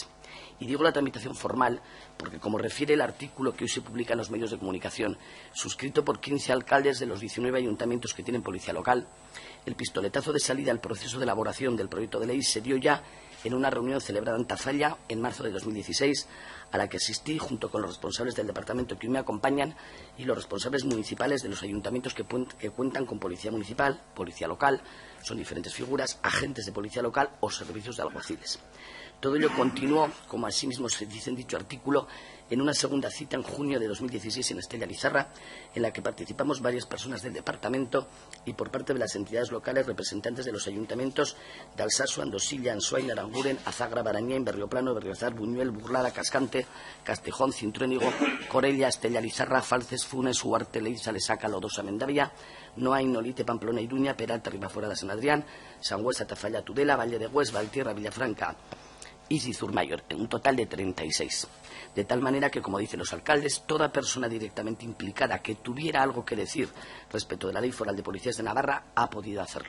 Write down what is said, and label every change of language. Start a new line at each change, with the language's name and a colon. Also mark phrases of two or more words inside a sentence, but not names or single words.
Spanish: Y digo la tramitación formal porque, como refiere el artículo que hoy se publica en los medios de comunicación, suscrito por 15 alcaldes de los 19 ayuntamientos que tienen policía local, el pistoletazo de salida al proceso de elaboración del proyecto de ley se dio ya en una reunión celebrada en Tafalla en marzo de 2016, a la que asistí junto con los responsables del departamento que hoy me acompañan y los responsables municipales de los ayuntamientos que cuentan con policía municipal, policía local, son diferentes figuras, agentes de policía local o servicios de alguaciles. Todo ello continuó, como asimismo se dice en dicho artículo, en una segunda cita en junio de 2016 en Estella Lizarra, en la que participamos varias personas del departamento y por parte de las entidades locales representantes de los ayuntamientos de Alsasu, Andosilla, Ansoain, Aranguren, Azagra, Barañain, Berrioplano, Berriozar, Buñuel, Burlada, Cascante, Castejón, Cintruénigo, Corella, Estella Lizarra, Falces, Funes, Huarte, Leiza, Lesaca, Lodosa, Mendavia, Noain, Nolite, Pamplona, Iruña, Peralta, Ribafuera de San Adrián, Sangüesa, Tafalla, Tudela, Valle de Hues, Valtierra, Villafranca y Cizurmayor, en un total de 36. De tal manera que, como dicen los alcaldes, toda persona directamente implicada que tuviera algo que decir respecto de la Ley Foral de Policías de Navarra ha podido hacerlo.